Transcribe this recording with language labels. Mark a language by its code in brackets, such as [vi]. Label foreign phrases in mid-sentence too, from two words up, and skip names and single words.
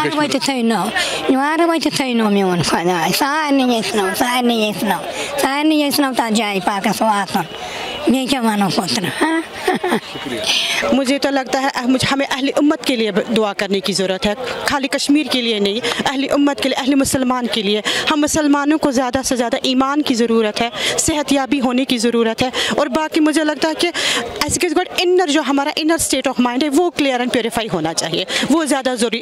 [ks] وتہِ تھٲینو یور وتہِ تھٲینو میون خۄداے سارنٕے یژھنو تَتھ جایہِ پاکَس واتُن بیٚیہِ کیٛاہ وَنو پوٚترٕ [ur] مجھے تو لگتا ہے ہمیں اہل امت کے لیے دعا کرنے کی ضرورت ہے، خالی کشمیر کے لیے نہیں، اہل امت کے لیے، اہل مسلمان کے لیے. ہم مسلمانوں کو زیادہ سے زیادہ ایمان کی ضرورت ہے، صحت یابی ہونے کی ضرورت ہے، اور باقی مجھے لگتا ہے کہ ایس کے گاڈ انر جو ہمارا [en] inner state of mind [ur] ہے وہ [en] clear and purify [ur] ہونا چاہیے، وہ زیادہ ضروری.